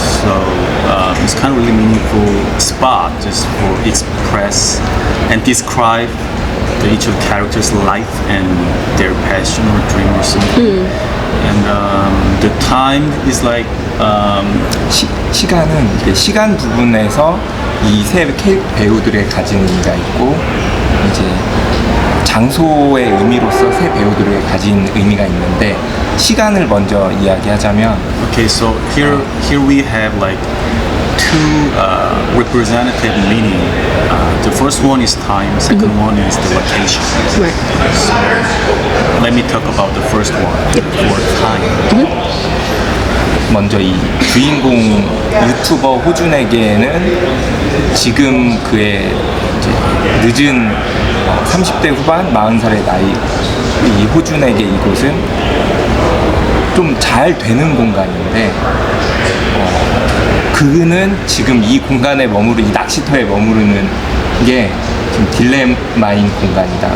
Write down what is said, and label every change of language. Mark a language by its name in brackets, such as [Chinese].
[English] So it's kind of really meaningful spot just for express and describe each of the characters' life and their passion or dream or something. And the time is like [Korean] 시간은 이제 시간 부분에서 이 세 배우들의 가진 의미가 있고 이제 장소의 의미로서 세 배우들의 가진 의미가 있는데 시간을 먼저 이야기하자면 [English] okay, so here we have like two representative meaning. The first one is time, second one is the location. Right. So let me talk about the first one for time. [Korean] 먼저 이 주인공 유튜버 호준에게는 지금 그의 이제 늦은 30대 후반 40살의 나이 이 호준에게 이곳은 좀 잘 되는 공간인데 그는 지금 이 공간에 이 낚시터에 머무르는 게 좀 딜레마인 공간이다.